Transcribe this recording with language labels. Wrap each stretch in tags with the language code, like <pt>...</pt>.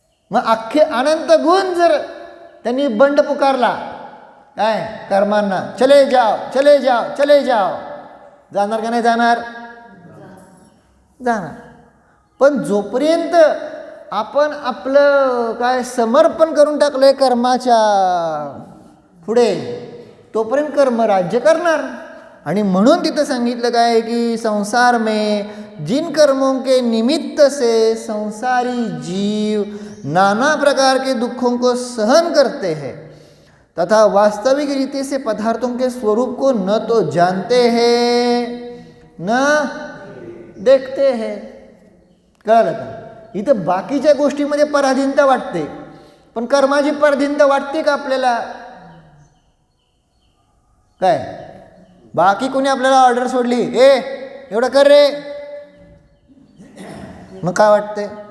<mr>मग अख्खे अनंत गुण जर त्यांनी बंड पुकारला, काय कर्मांना,</mr> <hi>चले जाओ, चले जाओ, चले जाओ,</hi> <mr>जाणार का नाही जाणार? जाणार. पण जोपर्यंत आपण आपलं काय समर्पण करून टाकलंय कर्माच्या पुढे, तोपर्यंत कर्म राज्य करणार. आणि म्हणून तिथं सांगितलं काय की</mr> <hi>संसार में जिन कर्मों के निमित्त से संसारी जीव नाना प्रकार के दुखों को सहन करते हैं तथा वास्तविक रीति से पदार्थों के स्वरूप को न तो जानते हैं न देखते हैं.</hi> <mr>कळलं का? इथं बाकीच्या गोष्टीमध्ये पराधीनता वाटते, पण कर्माची पराधीनता वाटते का आपल्याला? काय बाकी कोणी आपल्याला ऑर्डर सोडली, ए एवढं कर रे, मग काय वाटते?</mr>